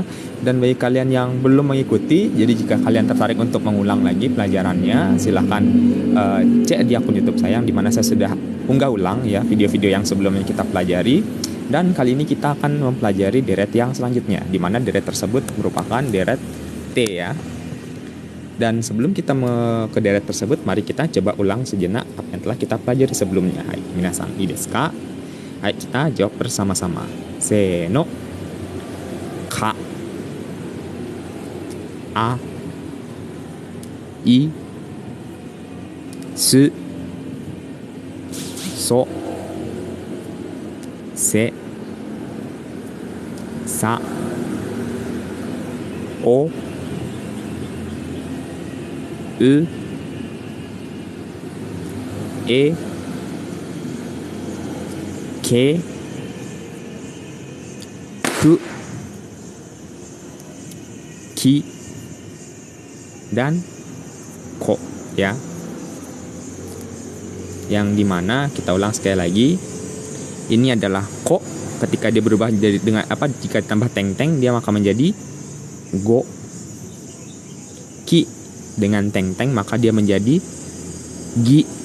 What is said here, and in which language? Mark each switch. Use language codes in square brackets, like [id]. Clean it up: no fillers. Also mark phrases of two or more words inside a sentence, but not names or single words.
[id] Dan bagi kalian yang belum mengikuti, jadi jika kalian tertarik untuk mengulang lagi pelajarannya, silahkan cek di akun YouTube saya, di mana saya sudah unggah ulang, ya, video-video yang sebelumnya kita pelajari. Dan kali ini kita akan mempelajari deret yang selanjutnya, di mana deret tersebut merupakan deret T, ya. Dan sebelum kita ke deret tersebut, mari kita coba ulang sejenak apa yang telah kita pelajari sebelumnya. [ja] Hai, minasan, ii desu ka? [id] Hai, kita jawab bersama-sama. [ja] Seno. Ka. A. I. Su. So. Se. Sa. O. U. E. Ke. Ku. Ki. [id] Dan Ko, ya. Yang dimana kita ulang sekali lagi, ini adalah Ko. Ketika dia berubah jadi dengan apa, jika ditambah teng-teng dia maka menjadi Go. Ki dengan teng-teng maka dia menjadi Gi.